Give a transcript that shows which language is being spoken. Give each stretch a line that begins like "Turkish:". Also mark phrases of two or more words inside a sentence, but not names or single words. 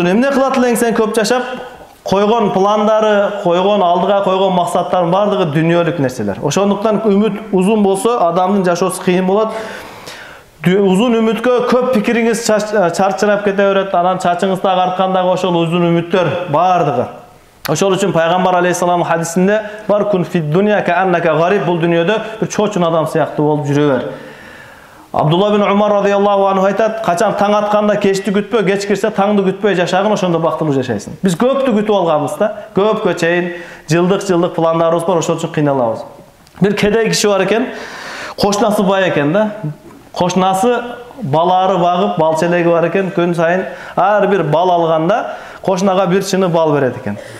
Kyrgyz: Эмне кылат элең сен көп жашап? Койгон пландары, койгон алдыга койгон максаттардын бардыгы дүнүйөлүк нерселер. Ошондуктан үмүт узун болсо, адамдын жашоосу кыйын болот. Узун үмүткө көп пикириңиз чарчырап кете берет, анан чачыңызды агарткандагы ошол узун үмүттөр бардыгы. Ошол үчүн пайгамбар алейхиссалам хадисинде бар:
Arabic: "كن في الدنيا كأنك غريب",
Kyrgyz: бул дүнүйөдө бир чочун адам сыяктуу болуп жүрө бер. Abdullah bin Umar
Arabic: رضي الله عنه
Kyrgyz: aytat, kaçan taң atkanda kечти күтпө, кеч кирсе таңды күтпөй жашагын, ошондо бактылуу жашайсың. Биз көптү күтүп алганбыз да, көпкө чейин жылдык пландарыбыз бар, ошол үчүн кыйналабыз. Бир кедей киши бар экен, кошнасы бай экен да. Кошнасы балары багып, бал челеги бар экен, күн сайын ар бир бал алганда кошнага бир чыны бал берет экен.